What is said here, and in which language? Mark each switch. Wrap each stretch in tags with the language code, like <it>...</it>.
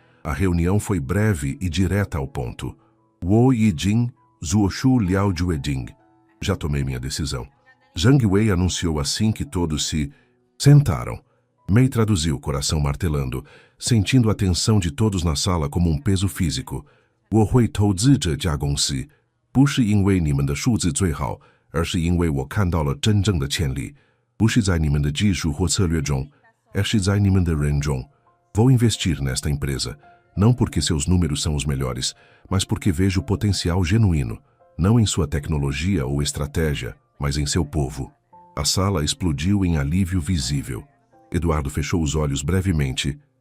<pt>A reunião foi breve e direta ao ponto. Wo Yijing, Zuoshu Liao Jueding. Já tomei minha decisão. Zhang Wei anunciou assim que todos se sentaram. Mei traduziu, coração martelando, sentindo a tensão de todos na sala como um peso físico.</pt> <zh>我会投资这家公司，不是因为你们的数字最好，而是因为我看到了真正的潜力。不是在你们的技术或策略中，而是在你们的人中。</zh> <pt>Vou investir nesta empresa, não porque seus números são os melhores, mas porque vejo potencial genuíno, não em sua tecnologia ou estratégia, mas em seu povo. A sala explodiu em alívio visível. Eduardo fechou os olhos brevemente.</pt>